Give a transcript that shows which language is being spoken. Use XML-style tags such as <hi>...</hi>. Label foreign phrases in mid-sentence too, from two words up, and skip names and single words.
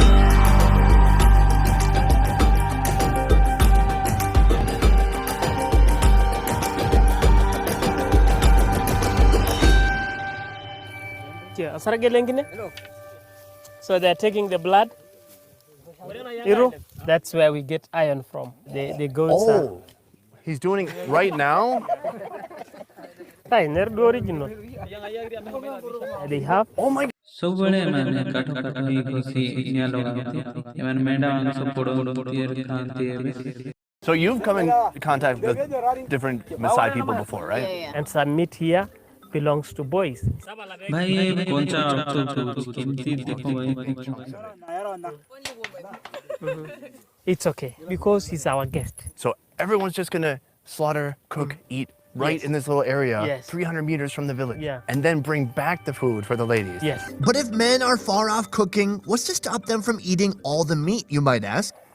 <en>So they're taking the blood. Iru, that's where we get iron from. The goats are. Oh, he's doing it right now? Fine, they're the original. They have. Oh my</en> <or>ସବୁବେଳେ ଏମାନେ କାଠ କାଠ ହେଇ ଘଷି ନିଆଁ ଲଗାନ୍ତି ଏମାନେ ମେଣ୍ଢା ମାଂସ ପୋଡ଼ନ୍ତି ଖାଆନ୍ତି</or> <en>So you've come in contact with different Masai people before, right? And some meat here belongs to boys.</en> <or>ଭାଇ ଏ କଞ୍ଚା ରକ୍ତ କେମିତି ଦେଖ ଭାଇ</or> <en>It's okay because he's our guest. So everyone's just gonna slaughter, cook, eat right in this little area, Yes. 300 meters from the village, Yeah. and then bring back the food for the ladies. Yes. But if men are far off cooking, what's to stop them from eating all the meat, you might ask?</en>